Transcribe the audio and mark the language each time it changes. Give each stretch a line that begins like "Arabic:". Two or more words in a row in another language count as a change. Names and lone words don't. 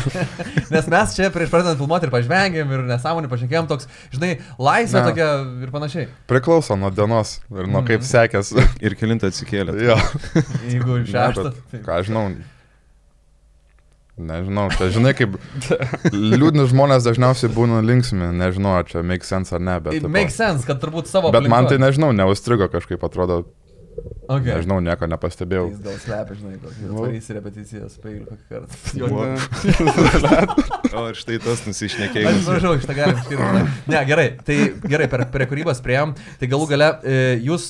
Lithuanian: Nes mes čia prieš pradedant filmuoti ir pažvengėm, ir nesąmonį pašnekėjom, toks, žinai, laisvė tokia ir panašiai. Priklauso nuo dienos ir nuo kaip sekės. Ir kelintą atsikėlė. Jo. Jeigu šeštą. Ką žinau. Nežinau, čia žinai, kaip liūdni žmonės dažniausiai būna linksmi, nežinau, ar čia
English: make sense
Lithuanian: ar ne, bet...
English: Make sense,
Lithuanian: kad turbūt savo... Bet man tai nežinau, neustrigo kažkaip, atrodo, okay. Nežinau, nieko nepastebėjau. Jis gal slepia, žinai, varys repeticijas, pailiu kokį kartą. O, ir štai tas nusišnekėjimas. Aš prašau, šitą galim skirti. Ne, gerai, tai gerai, prie kūrybos priėjom, tai galų gale jūs...